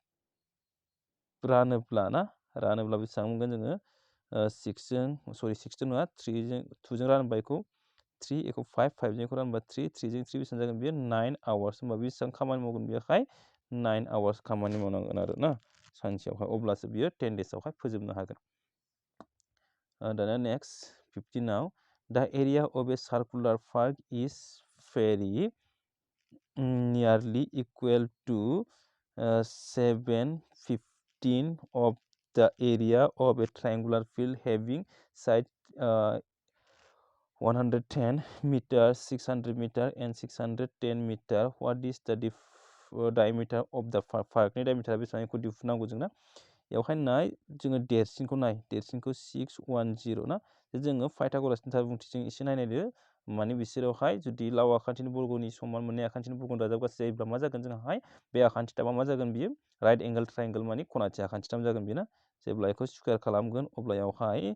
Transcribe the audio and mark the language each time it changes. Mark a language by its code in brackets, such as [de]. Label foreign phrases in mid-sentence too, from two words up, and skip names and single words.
[brx] रानोब्ला बेसेबां मोनगोन जोङो 6 जों नङा 3 जों 2 जों रानोबा बेखौ 3 बेखौ 5 5 जों रानोबा 3 3 जों 3 बेसेबां जागोन बेयो 9 आवार्स होमबा बेसेबां खामानि मावगोन बेयावहाय 9 आवार्स खामानि मावनांगोन आरो ना सानसेयावहाय अब्लासो बियो 10 daysआवहाय फोजोबनो हागोन दाना नेक्स्ट 15आव [en] the area of a circular park is very nearly equal to 7/15 of the area of a triangular field having side 110 meters 600 meter and 610 meter. What is the diameter of the park [brx] नि diameter बेसेबां बेखौ दिहुननांगौ जोंना बेवहाय नाय जोङो देरसिनखौ 610 ना जोङो फाइथागरासनि बुंथिजों एसे नायनायदो माने बिसोरावहाय जुदि लाव आखान्थिनि बर्गनि समान मोननै आखान्थिनि बर्गनि दाजाबगासै जायोब्ला मा जागोन जोंहाय बे आखान्थिथामा मा जागोन बियो [en] right angle triangle [brx] माने खनाथि आखान्थिथाम जागोन बेना जेब्ला बेखौ स्कुवेर खालामगोन अब्ला बेवहाय